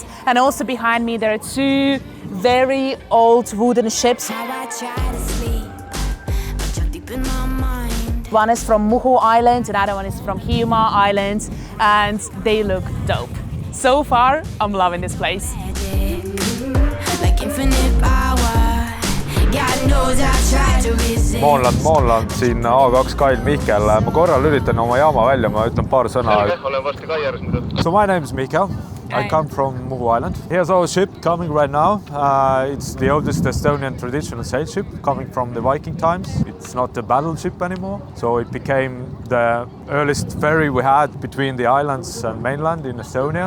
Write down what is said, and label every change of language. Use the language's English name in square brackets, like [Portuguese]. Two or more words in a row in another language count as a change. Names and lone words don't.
[English] And also behind me there are 2 very old wooden ships. One is from Muhu Island, another one is from Hiiumaa Island, and they look dope. So far, I'm loving this place. [Estonian] Moonland, siin A2 kail Mihkel. Ma korral üritan oma jaama välja, ma ütlen paar sõna. Olen varsti kai ääres nüüd. [English] So my name is Mihkel. I come from Muhu Island. Here's our ship coming right now. It's the oldest Estonian traditional sail ship coming from the Viking times. It's not a battleship anymore, so it became the earliest ferry we had between the islands and mainland in Estonia.